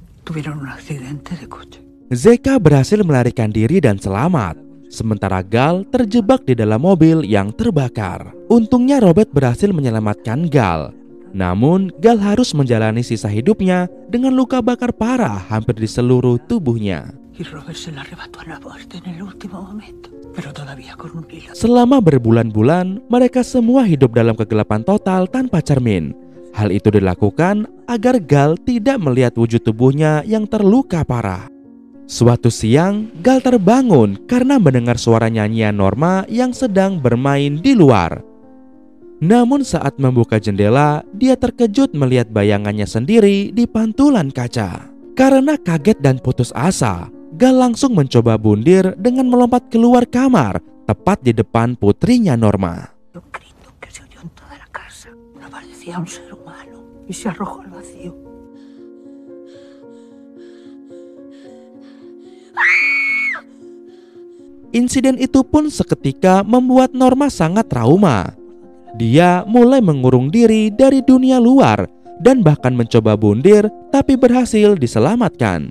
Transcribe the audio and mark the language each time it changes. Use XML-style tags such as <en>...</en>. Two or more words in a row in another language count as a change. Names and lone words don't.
<id>Zeka berhasil melarikan diri dan selamat, sementara Gal terjebak di dalam mobil yang terbakar. Untungnya Robert berhasil menyelamatkan Gal. Namun, Gal harus menjalani sisa hidupnya dengan luka bakar parah hampir di seluruh tubuhnya.</id> <es>Y Robert se la arrebató a la muerte en el último momento, pero todavía con un hilo.</es> <id>Selama berbulan-bulan, mereka semua hidup dalam kegelapan total tanpa cermin. Hal itu dilakukan agar Gal tidak melihat wujud tubuhnya yang terluka parah. Suatu siang, Gal terbangun karena mendengar suara nyanyian Norma yang sedang bermain di luar. Namun saat membuka jendela, dia terkejut melihat bayangannya sendiri di pantulan kaca. Karena kaget dan putus asa, Gal langsung mencoba bundir dengan melompat keluar kamar, tepat di depan putrinya Norma.</id> <es>Un grito que se oyó en toda la casa. No parecía un ser humano y se arrojó al vacío.</es> <id>Insiden itu pun seketika membuat Norma sangat trauma. Dia mulai mengurung diri dari dunia luar dan bahkan mencoba bundir, tapi berhasil diselamatkan.</id>